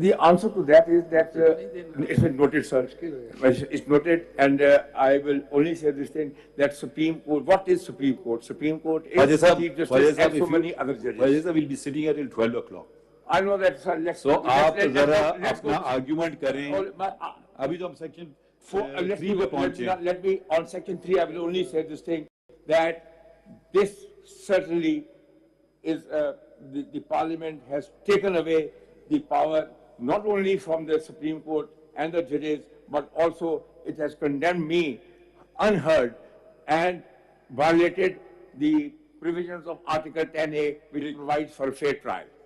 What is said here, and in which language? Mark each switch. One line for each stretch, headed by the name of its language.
English: The answer to that is that it's noted, sir. It's noted, and I will only say this thing, that Supreme Court, what is Supreme Court? Supreme Court is Chief Justice and so many other judges. Faez will be sitting here till 12 o'clock. I know that, sir. Let's go.
Hindi: Argument करें. अभी तो हम section 3 पे पहुंचे.
English: Let me, on section 3, I will only say this thing, that this certainly is, the Parliament has taken away the power not only from the Supreme Court and the judges, but also it has condemned me unheard and violated the provisions of Article 10A, which provides for a fair trial.